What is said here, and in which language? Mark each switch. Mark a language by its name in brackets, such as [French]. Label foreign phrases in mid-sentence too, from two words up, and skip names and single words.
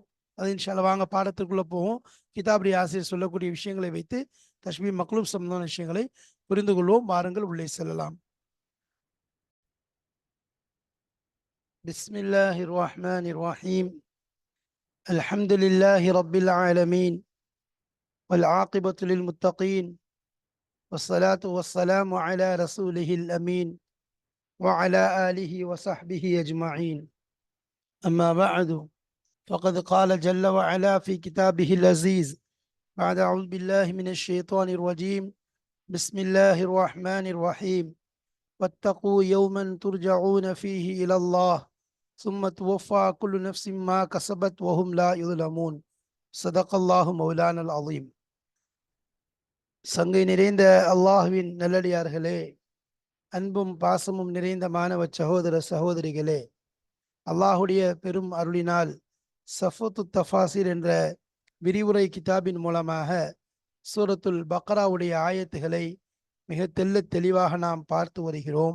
[Tamil] அது [Arabic] إن شاء الله [Tamil] வாங்க பாடத்திற்குள்ளே போவோம். கிதாபுடைய ஆசிரியர் சொல்லக்கூடிய விஷயங்களை வைத்து [Arabic] تشبيه مقلوب [Tamil] சம்பந்தமான விஷயங்களை புரிந்து கொள்வோம். வாருங்கள் உள்ளே செல்லலாம். [Arabic] بسم الله الرحمن الرحيم. الحمد لله رب العالمين والعاقبة للمتقين والصلاة والسلام على رسوله الأمين وعلى آله وصحبه أجمعين. أما بعد، فقد قال جل وعلا في كتابه العزيز بعد أعوذ بالله من الشيطان الرجيم بسم الله الرحمن الرحيم واتقوا يوما ترجعون فيه إلى الله ثم توفى كل نفس ما كسبت وهم لا يظلمون. صدق الله مولانا العظيم. [Tamil] சங்கை நிறைந்த அல்லாஹுவின் நல்லடியார்களே, அன்பும் பாசமும் நிறைந்த மாணவ சகோதர சகோதரிகளே, அல்லாஹுடைய பெரும் அருளினால் சஃபத்து தஃபாசிர் என்ற விரிவுரை கிதாபின் மூலமாக சூரத்துல் பக்ராவுடைய ஆயத்துகளை மிக தெளிவாக நாம் பார்த்து வருகிறோம்.